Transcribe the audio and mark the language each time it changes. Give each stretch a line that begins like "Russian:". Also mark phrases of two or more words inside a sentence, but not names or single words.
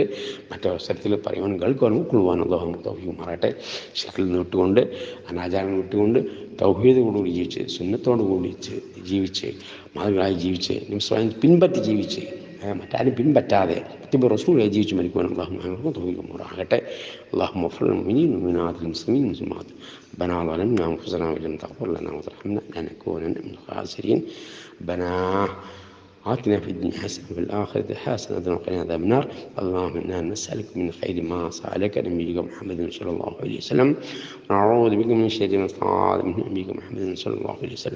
Malayalam: മറ്റവസരത്തിൽ പറയുവാനും കേൾക്കുവാനും ഉൾക്കൊള്ളുവാനും അല്ലാഹു തൗഫീഖ് മാറട്ടെ. ശിർക്കിൽ നിന്ന് വിട്ടുകൊണ്ട്, അനാചാരങ്ങൾ വിട്ടുകൊണ്ട്, തൗഹീദോടുകൂടി ജീവിച്ച്, സുന്നത്തോടുകൂടി ജീവിച്ച്, മാതൃകളായി ജീവിച്ച്, സ്വയം പിൻപറ്റി ജീവിച്ച്, മറ്റാരും പിൻപറ്റാതെ റസൂലായി ജീവിച്ച് മരിക്കുവാനും അല്ലാഹു തൗഫീഖ് മാറട്ടെ.
Arabic: اللهم اغفر للمؤمنين والمؤمنات والمسلمين والمسلمات. ربنا ظلمنا انفسنا وان لم تغفر لنا وترحمنا لنكونن من الخاسرين. ربنا آتنا في الدنيا حسنة وفي الآخرة حسنة وقنا عذاب النار. اللهم إنا نسألك من خير ما سألك نبيك محمد صلى الله عليه وسلم، ونعوذ بك من شر ما استعاذ منه نبيك محمد صلى الله عليه وسلم.